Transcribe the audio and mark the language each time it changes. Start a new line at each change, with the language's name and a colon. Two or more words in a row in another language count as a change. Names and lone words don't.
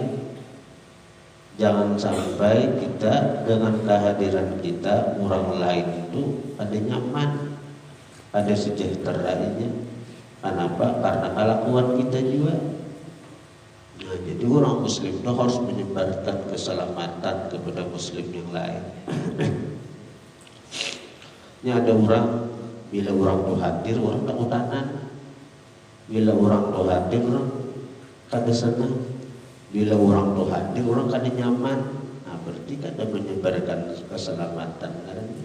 Indonesian: Jangan sampai kita dengan kehadiran kita, orang lain itu ada nyaman, ada sejahteranya. Kenapa? Karena kelakuan kita juga. Nah, jadi orang muslim itu harus menyebarkan keselamatan kepada muslim yang lain.
Banjar: Ini ada orang, bila orang tuh hadir, orang tak utanan. Bila orang tuh hadir, orang kada senang. Bila orang tuh hadir, orang kada nyaman. Nah, berarti kada menyebarkan keselamatan kan?